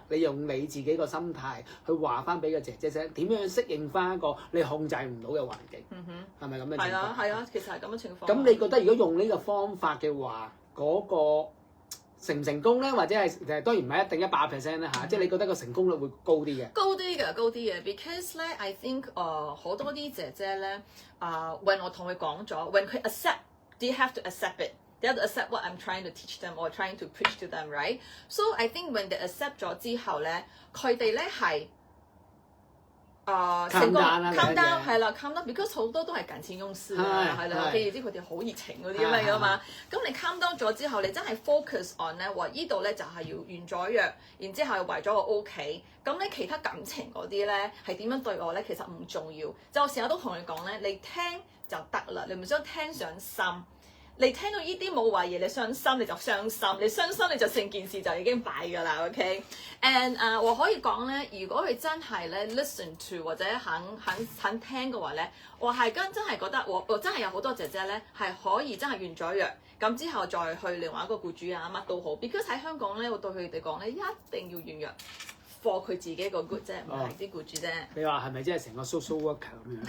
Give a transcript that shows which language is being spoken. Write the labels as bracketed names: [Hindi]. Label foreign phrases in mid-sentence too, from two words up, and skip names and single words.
[Cantonese] 你用你自己個心態去話翻俾個姐姐聽，點樣適應翻一個你控制唔到嘅環境，係咪咁嘅情況？係啊，其實係咁嘅情況。咁你覺得如果用呢個方法嘅話，嗰個成唔成功咧？或者係當然唔係一定100%啦嚇，即係你覺得個成功率會高啲嘅？高啲嘅 [English] because 咧，I think [Cantonese] 好多啲姐姐咧 [English] when [Cantonese] 我同佢講咗 [English] ，when 佢 accept，they have to accept it。They have to accept what I'm trying to teach them or trying to preach to them, right? So I think when they accept [Cantonese] 咗之後咧，佢哋咧係成功 [English] calm down [Cantonese] 係啦 [English] calm down， [Cantonese] because 好多都係感情用事啦，係啦，譬如啲佢哋好熱情嗰啲咁樣㗎嘛。咁你 calm down 咗之後，你真係 [English] focus on [Cantonese] 咧，話依度咧就係要完咗約，然之後為咗我 OK。咁咧其他感情嗰啲咧係點樣對我咧，其實唔重要。就我成日都同你講咧，你聽就得啦，你唔想聽上心。你聽到呢啲冇謂嘢，你傷心你就傷心，你傷心你就成件事就已經擺㗎啦 ， [English] OK？And [Cantonese] 我可以講咧，如果佢真係咧 [English] listen to [Cantonese] 或者肯聽嘅話咧，我係真係覺得我真係有好多姐姐咧係可以真係完咗約，咁之後再去另外一個僱主啊乜都好 ，because 喺香港咧，我對佢哋講咧一定要完約。for 佢自己個 good 啫，唔係啲僱主啫。你話係咪即係成個 [English] social worker [Cantonese] 咁樣？